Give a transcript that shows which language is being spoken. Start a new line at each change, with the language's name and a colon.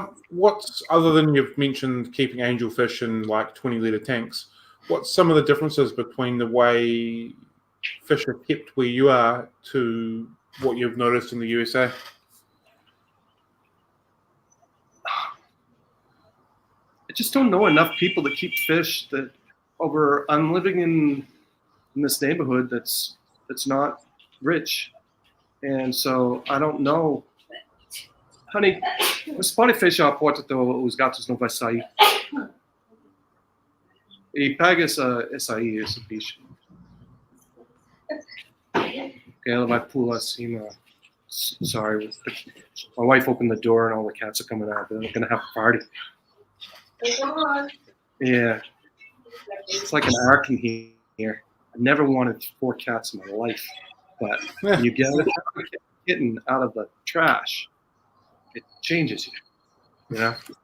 English: What's, other than you've mentioned keeping angelfish in like 20-liter tanks, what's some of the differences between the way fish are kept where you are to what you've noticed in the USA? I just don't know enough people to keep fish that I'm living in this neighborhood that's not rich. And so I don't know.
Portuguese: Honey, mas pode fechar a porta os gatos não vai sair. E pega essa aí, esse bicho. Porque ela vai pular acima.
English: Sorry. My wife opened the door and all the cats are coming out. They're going to have a party. Yeah. It's like an ark in here. I never wanted 4 cats in my life. But you get a kitten out of the trash, it changes you, you know?